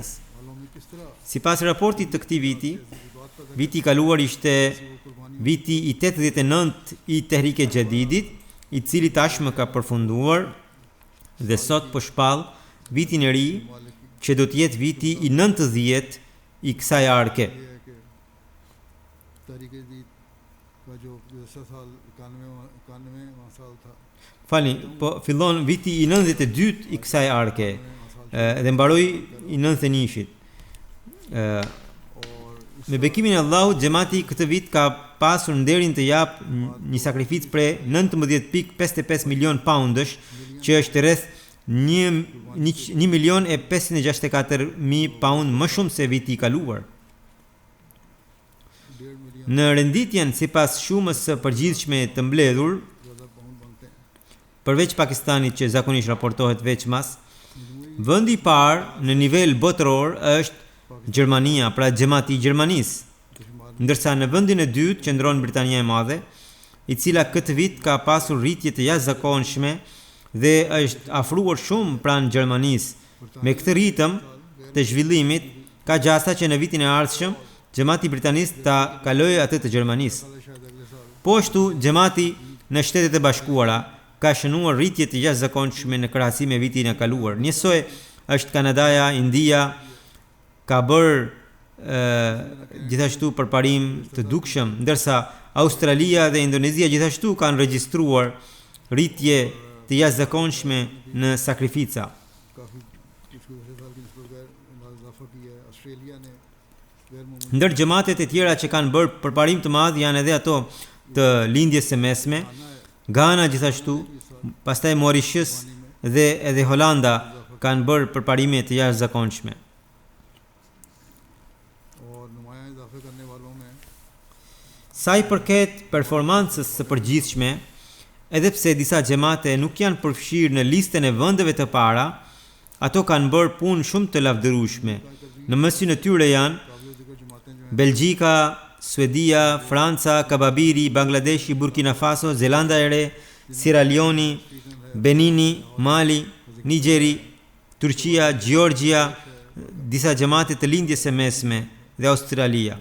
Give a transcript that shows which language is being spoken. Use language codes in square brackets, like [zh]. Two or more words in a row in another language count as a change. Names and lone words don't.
[ur] والوں میں کس طرح [sq] Sipas raportit të këtij viti, [ur] بات کا [sq] viti i kaluar ishte viti i 89 i Tehrik e Jadidit, i cili tashmë ka përfunduar dhe sot po shpall vitin e ri që do të jetë viti i 90 i kësaj arke. [ur] یہ ہے کہ تاریخ جدید کا جو 10 سال 91 سال تھا [sq] Falni, po fillon viti i 92 i kësaj arke dhe mbaroi i 91-shit. [ur] और [sq] Me bekimin e Allahut, xhamati këtë vit ka pasur nderin të jap një sakrificë prej 19.55 milion poundësh, që është rreth 1.564.000 pound më shumë se viti i kaluar. [ur] 1.5 मिलियन [sq] Në renditjen sipas shumës së përgjithshme të mbledhur, [ur] زیادہ پاؤنڈ بنتے ہیں [sq] përveç Pakistanit që zakonisht raportohet veçmas, vendi i parë në nivel botëror është Gjermania, pra xhamati i Gjermanisë, ndërsa në vendin e dytë qëndron Britania e Madhe, i cila këtë vit ka pasur rritje të jashtëzakonshme dhe është afruar shumë pranë Gjermanisë. Me këtë ritëm të zhvillimit, ka gjasa që në vitin e ardhshëm xhamati britanisë ta kalojë atë të Gjermanisë. [ur] شاید اگلے سال [sq] Po ashtu, xhamati në Shtetet e Bashkuara ka shënuar rritje të jashtëzakonshme në krahasim me vitin e kaluar. Njësoj është Kanadaja, India ka bërë gjithashtu përparim të dukshëm, ndërsa Australia dhe Indonezia gjithashtu kanë regjistruar rritje të jashtëzakonshme në sakrifica. [ur] کافی کچھ دوسرے سال کی نسبت غیر اضافہ کیا ہے آسٹریلیا نے غیر معمولی [sq] Ndër xhamatet e tjera që kanë bërë përparim të madh janë edhe ato të lindjes së mesme, Ghana gjithashtu, pastaj Mauritius dhe edhe Holanda kanë bërë përparime të jashtëzakonshme. [ur] اور نمایاں اضافے کرنے والوں میں [sq] Sa i përket performancës së përgjithshme, edhe pse disa xhamate nuk janë përfshirë në listën e vendeve të para, ato kanë bërë punë shumë të lavdërueshme. Në mesin e tyre janë [ur] قابل ذکر جماعتیں جو ہیں [sq] Belgjika, Suedia, Franca, Kababiri, Bangladeshi, Burkina Faso, Zelanda e Re, Sierra Leone, Benini, Mali, Nigeri, Turqia, Georgia, disa xhamate të lindjes së mesme dhe Australia.